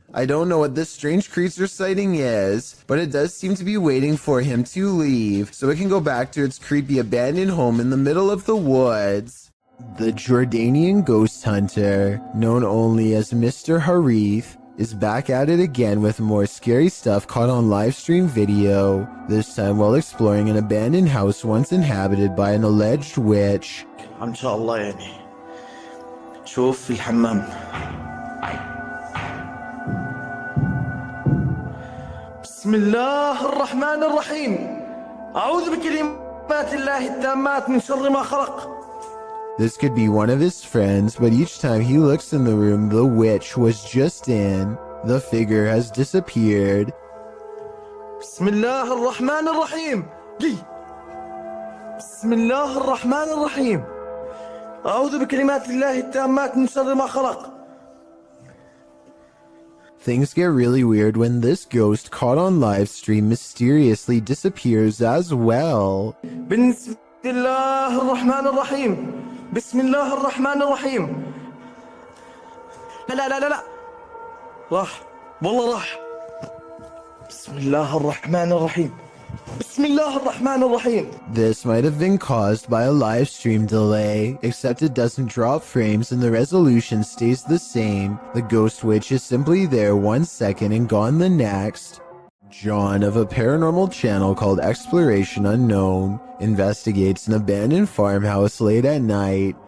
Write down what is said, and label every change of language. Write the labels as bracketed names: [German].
[English] I don't know what this strange creature sighting is, but it does seem to be waiting for him to leave, so it can go back to its creepy abandoned home in the middle of the woods. The Jordanian ghost hunter, known only as Mr. Harith, is back at it again with more scary stuff caught on livestream video, this time while exploring an abandoned house once inhabited by an alleged witch. [Arabic] ان شاء الله يعني شوف في الحمام. بسم الله الرحمن الرحيم أعوذ بكلمات الله التامات من شر ما خلق. [English] This could be one of his friends, but each time he looks in the room the witch was just in, the figure has disappeared. [Arabic] بسم الله الرحمن الرحيم. بسم الله الرحمن الرحيم أعوذ بكلمات الله التامات من شر ما خلق. [English] Things get really weird when this ghost caught on live stream mysteriously disappears as well. [Arabic] بالنسبة الله الرحمن الرحيم بسم الله الرحمن الرحيم لا لا لا لا لا راح والله راح بسم الله الرحمن الرحيم بسم الله الرحمن الرحيم. [English] This might have been caused by a live stream delay, except it doesn't drop frames and the resolution stays the same. The ghost witch is simply there 1 second and gone the next. John of a paranormal channel called Exploration Unknown investigates an abandoned farmhouse late at night.